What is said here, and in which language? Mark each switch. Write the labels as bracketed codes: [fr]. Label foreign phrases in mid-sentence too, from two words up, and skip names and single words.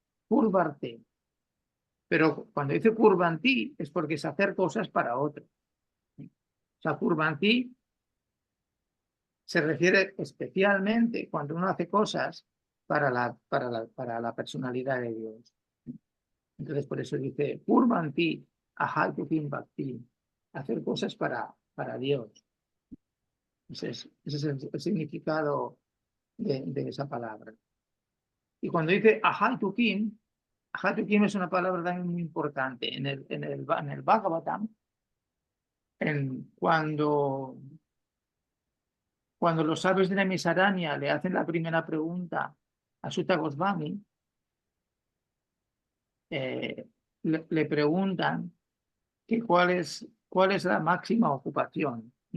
[es] Pero cuando dice kurvanti es porque es hacer cosas para otro. O sea, kurvanti se refiere especialmente cuando uno hace cosas para la personalidad de Dios. Entonces por eso dice [sa] kurvanti ahayukim bhakti, [es] hacer cosas para Dios. Ese es el significado de esa palabra. Y cuando dice ahayukim es una palabra también muy importante. En el Bhagavatam, cuando los sabios de la Misarania le hacen la primera pregunta a Sutta Goswami, le preguntan que cuál es la máxima ocupación.